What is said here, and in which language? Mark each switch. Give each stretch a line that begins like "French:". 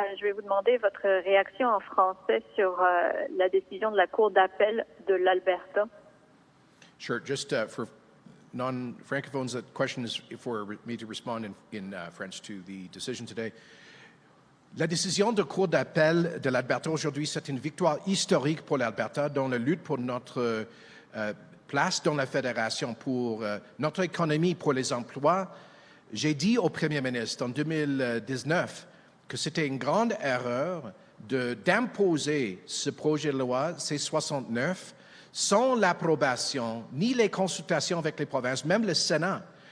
French: Je vais vous demander votre réaction en français sur la décision de la Cour d'appel de l'Alberta.
English: Sure. Just for non-francophones, the question is for me to respond in French to the decision today.
French: La décision de Cour d'appel de l'Alberta aujourd'hui, c'est une victoire historique pour l'Alberta dans la lutte pour notre place dans la fédération, pour notre économie, pour les emplois. J'ai dit au Premier ministre en 2019 que c'était une grande erreur d'imposer ce projet de loi C-69 sans l'approbation ni les consultations avec les provinces, même le Sénat.